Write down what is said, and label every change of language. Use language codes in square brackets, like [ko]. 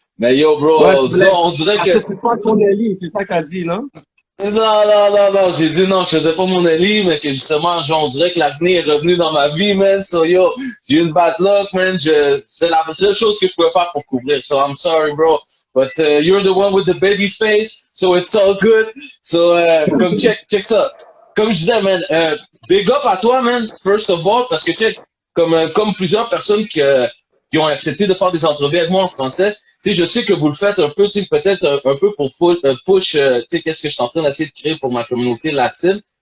[fr] Mais yo, bro, Ouais, on dirait que... C'est pas ton Eli, c'est ça que t'as dit, non? Non, j'ai dit non, je faisais pas mon Eli, mais que justement, genre, on dirait que l'acné est revenu dans ma vie, man. So, yo, j'ai eu une bad luck, man. C'est la seule chose que je pouvais faire pour couvrir. [en] So, I'm sorry, bro. But you're the one with the baby face, so it's all good. [fr] So, comme check ça. Comme je disais, man, big up à toi, man, [en] first of all, [fr] parce que, check, comme plusieurs personnes qui ont accepté de faire des entrevues avec moi en français, tu sais, je sais que vous le faites un peu, tu sais, peut-être un peu pour push, tu sais, qu'est-ce que je suis en train d'essayer de créer pour ma communauté latine.